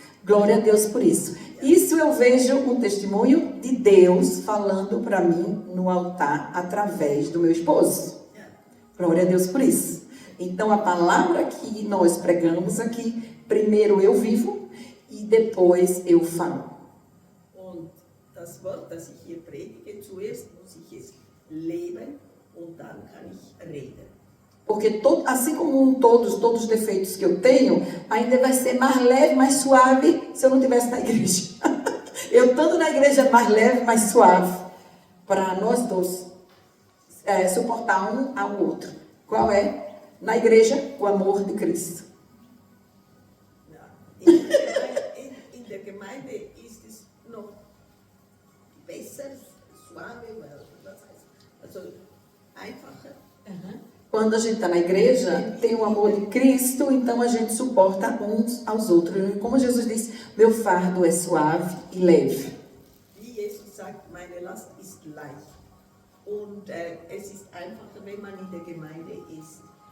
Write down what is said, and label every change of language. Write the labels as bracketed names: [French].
[Portuguese] Glória a Deus por isso. Isso eu vejo um testemunho de Deus falando para mim no altar através do meu esposo. Glória a Deus por isso. Então a palavra que nós pregamos aqui, primeiro eu vivo e depois eu falo. [German] Das Wort, das ich hier predige, zuerst muss ich es leben und dann kann ich reden. [Portuguese] Porque assim como todos os defeitos que eu tenho, ainda vai ser mais leve, mais suave se eu não estivesse na igreja. Eu estando na igreja mais leve, mais suave, para nós dois suportar um ao outro. Qual é? Na igreja, o amor de Cristo. [German] In der Gemeinde ist es noch besser, suave, was heißt, also einfacher. [Portuguese] Quando a gente está na igreja, tem o amor de Cristo, então a gente suporta uns aos outros. Como Jesus disse, meu fardo é suave e leve. [German] Wie Jesus sagt, meine Last ist leicht. Und es ist einfacher, wenn man in der Gemeinde ist.